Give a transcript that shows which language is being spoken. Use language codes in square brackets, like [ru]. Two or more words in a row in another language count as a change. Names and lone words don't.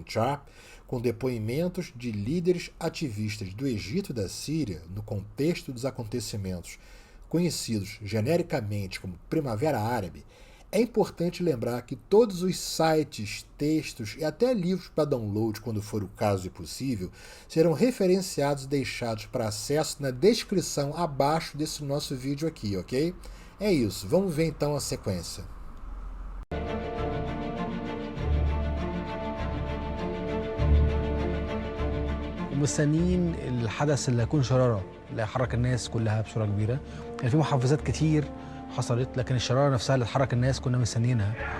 [pt] Sharp com depoimentos de líderes ativistas do Egito e da Síria no contexto dos acontecimentos conhecidos genericamente como Primavera Árabe, é importante lembrar que todos os sites, textos e até livros para download, quando for o caso e possível, serão referenciados e deixados para acesso na descrição abaixo desse nosso vídeo aqui, ok? É isso, vamos ver então a sequência. [ar] مستنيين الحدث اللي هيكون شرارة اللي هيحرك الناس كلها بصورة كبيرة. كان في محفزات كتير حصلت، لكن الشرارة نفسها اللي تحرك الناس كنا مستنيينها.